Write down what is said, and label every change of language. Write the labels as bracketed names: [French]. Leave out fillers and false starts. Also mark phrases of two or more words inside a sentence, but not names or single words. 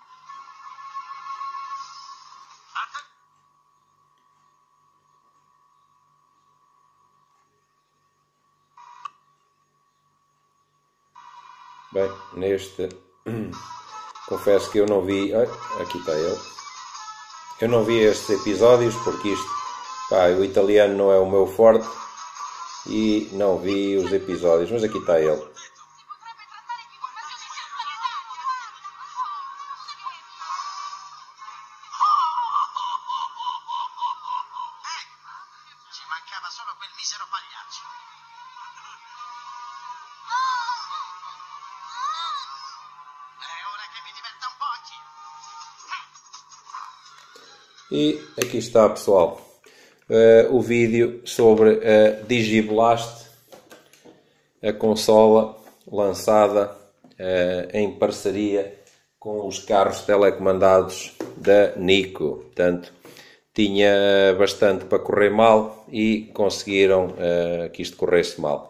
[Portuguese] Bem, neste confesso que eu não vi. Aqui está ele. Eu não vi estes episódios porque isto, o italiano não é o meu forte e não vi os episódios, mas aqui está ele. [Italian] Ci mancava solo quel misero pagliaccio. È ora che mi diverta un po' anch'io. [Portuguese] E aqui está, pessoal, o vídeo sobre a Digiblast, a consola lançada em parceria com os carros telecomandados da Nico. Portanto, tinha bastante para correr mal e conseguiram que isto corresse mal.